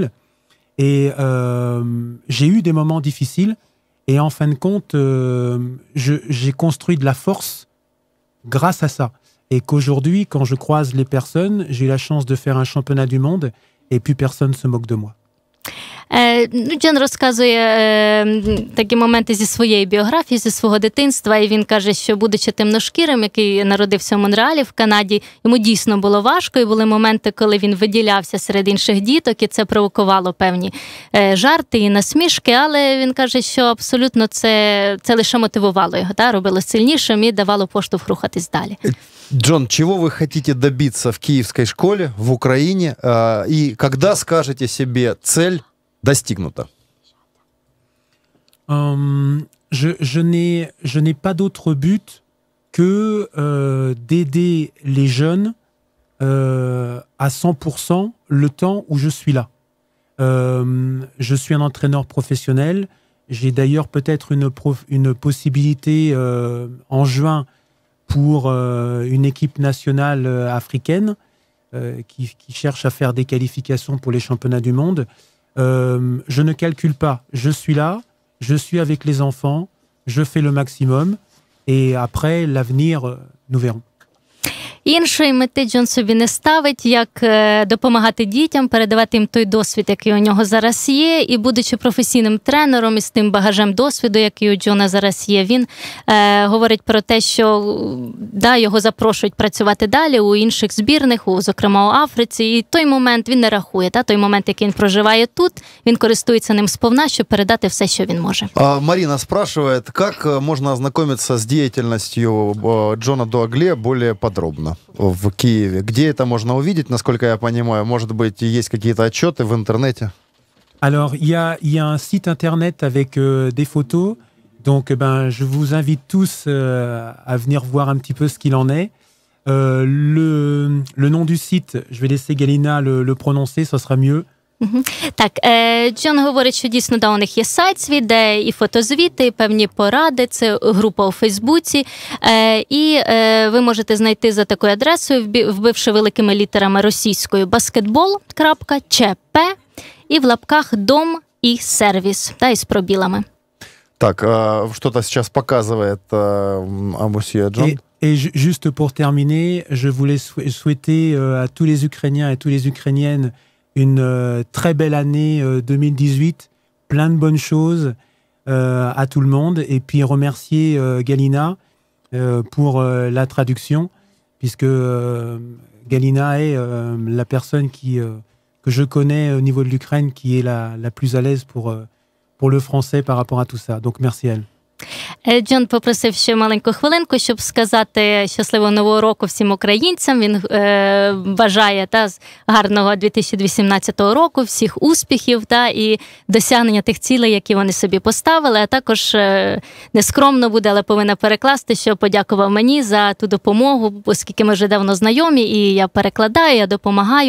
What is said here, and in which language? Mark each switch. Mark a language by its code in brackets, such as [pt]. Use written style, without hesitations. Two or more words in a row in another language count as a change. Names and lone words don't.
[fr] Et j'ai eu des moments difficiles. Et en fin de compte, j'ai construit de la force grâce à ça. Et qu'aujourd'hui, quand je croise les personnes, j'ai eu la chance de faire un championnat du monde et plus personne ne se moque de moi. [uk] Джон розказує такі моменти зі своєї біографії, зі свого дитинства, і він каже, що будучи темношкірим, який народився в Монреалі, в Канаді, йому дійсно було важко, і були моменти, коли він виділявся серед інших діток, і це провокувало певні жарти і насмішки, але він каже, що абсолютно це лише мотивувало його, робило сильнішим і давало поштовх рухатись далі. [ru] Джон, чего вы хотите добиться в киевской школе, в Украине, и когда скажете себе цель достигнута? [fr] Je n'ai pas d'autre but que d'aider les jeunes à 100% le temps où je suis là. Je suis un entraîneur professionnel. J'ai d'ailleurs peut-être une possibilité en juin pour une équipe nationale africaine qui cherche à faire des qualifications pour les championnats du monde. Je ne calcule pas. Je suis là, je suis avec les enfants, je fais le maximum et après, l'avenir, nous verrons. [uk] Іншої мети Джон собі не ставить, як допомагати дітям, передавати їм той досвід, який у нього зараз є, і будучи професійним тренером із тим багажем досвіду, який у Джона зараз є, він говорить про те, що його запрошують працювати далі у інших збірних, зокрема у Африці, і той момент він не рахує, той момент, який він проживає тут, він користується ним сповна, щоб передати все, що він може. [ru] Марина спрашивает, как можно ознакомиться с деятельностью Джона Дуагле более подробно в Киеве? Где это можно увидеть, насколько я понимаю? Может быть, есть какие-то отчеты в интернете? [fr] Alors, il y a un site internet avec des photos. Donc, je vous invite tous à venir voir un petit peu ce qu'il en est. Le nom du site, je vais laisser Galina le prononcer, ça sera mieux. [uk] Так, Джон говорить, що дійсно у них є сайт свій, де і фотозвіти, і певні поради, це група у Фейсбуці, і ви можете знайти за такою адресою, вбивши великими літерами російською basketball.чп і в лапках дом і сервіс, із пробілами. [ru] Так, что-то сейчас показывает Амусия Джон. [fr] Et juste pour terminer, je voulais souhaiter à tous les Ukrainiens et toutes les Ukrainiennes une très belle année 2018, plein de bonnes choses à tout le monde, et puis remercier Galina pour la traduction, puisque Galina est la personne que je connais au niveau de l'Ukraine qui est la plus à l'aise pour le français par rapport à tout ça. Donc merci à elle. [uk] Джон попросив ще маленьку хвилинку, щоб сказати щасливого нового року всім українцям. Він бажає гарного 2018 року, всіх успіхів і досягнення тих цілей, які вони собі поставили. А також нескромно буде, але повинна перекласти, що подякував мені за ту допомогу, оскільки ми вже давно знайомі, і я перекладаю, я допомагаю.